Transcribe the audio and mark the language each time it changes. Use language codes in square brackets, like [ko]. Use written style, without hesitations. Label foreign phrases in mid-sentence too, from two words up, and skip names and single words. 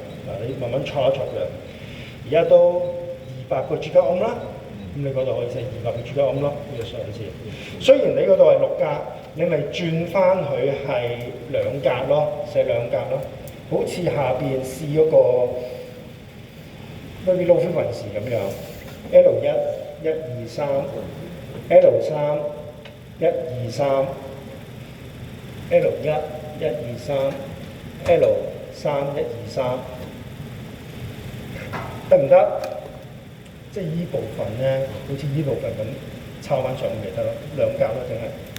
[yue] 嗱，你慢慢搓一搓嘅。而家都200個 [en] Giga ohm [yue] 啦，咁你嗰度可以寫200個 [en] Giga ohm [yue] 咯，呢個上次。雖然你嗰度係6格，你咪轉翻佢係2格咯，寫2格咯。好似下邊試嗰個 [en] very low frequency [yue] 咁樣 ，L1 1 2 3 L3 1 2 3 L1 1 2 3 L3 1 2 3，得唔得？即係依部分咧，好似依部分咁抄翻上咪得咯，2格咯，淨係。